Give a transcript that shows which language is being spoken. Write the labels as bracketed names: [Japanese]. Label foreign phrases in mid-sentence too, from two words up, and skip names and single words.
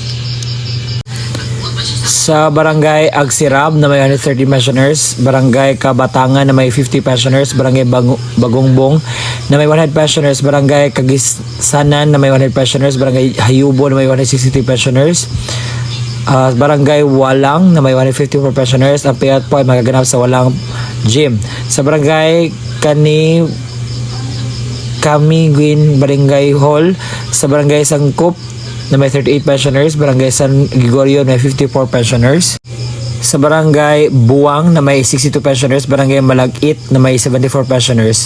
[Filipino] Sa Barangay Agsirab na may 130 pensioners, Barangay Kabatangan na may 50 pensioners, Barangay Bagongbong na may 100 pensioners, Barangay Kagisanan na may 100 pensioners, Barangay Hayubo na may 160 pensioners, Barangay Walang na may 154 pensioners. Ang payout po ay magaganap sa Walang Gym. Sa Barangay Camiguin Barangay Hall, sa Barangay Sangkup na may 38 pensioners, Barangay San Gregorio na may 54 pensioners. Sa Barangay Buwang na may 62 pensioners, Barangay Malagit na may 74 pensioners.